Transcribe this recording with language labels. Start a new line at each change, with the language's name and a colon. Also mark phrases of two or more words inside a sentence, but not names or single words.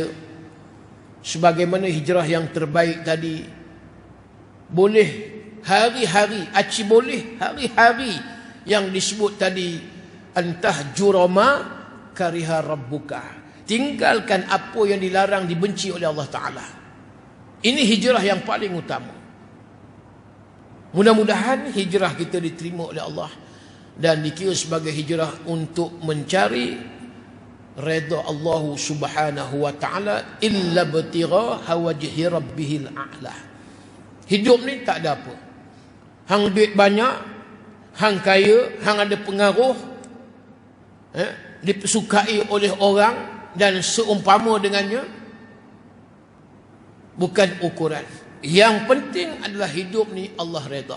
Malay: Sebagaimana hijrah yang terbaik tadi, boleh hari-hari, aci boleh hari-hari yang disebut tadi,
Arabic: أن تهجر ما كره ربك,
Malay: tinggalkan apa yang dilarang, dibenci oleh Allah Ta'ala. Ini hijrah yang paling utama. Mudah-mudahan hijrah kita diterima oleh Allah dan dikira sebagai hijrah untuk mencari redha Allah
Arabic: سبحانه وتعالى, إلا ابتغاء وجه ربه الأعلى.
Malay: Hidup ni tak ada apa. Hang duit banyak, hang kaya, hang ada pengaruh, disukai oleh orang dan seumpama dengannya, bukan ukuran. Yang penting adalah hidup ni Allah redha.